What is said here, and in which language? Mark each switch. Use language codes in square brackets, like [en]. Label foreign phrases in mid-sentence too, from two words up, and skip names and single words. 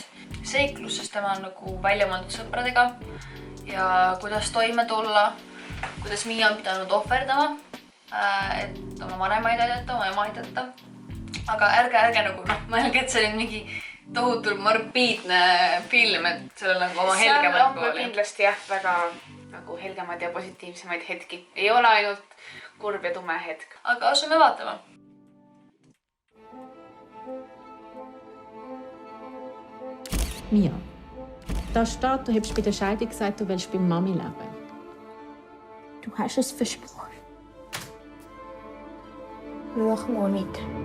[et] Seiklusest tema on nagu välja mõeldud sõpradega ja kuidas toime tulla, kuidas Miia on pidanud ohverdama, et oma vanemaid aidata, oma ema aidata. Aga ärge nagu mõelge, et see oli mingi tohutult morbiidne film, et sellel nagu oma helgemad pooli. Seal on kindlasti väga nagu helgemad ja positiivsemaid hetki. Ei ole ainult kurb ja tume hetk. Aga asume vaatama. [de] Mia, da steht, du hast bei der Scheidung gesagt, du willst bei Mami leben. Du hast es versprochen. Noch mal weiter.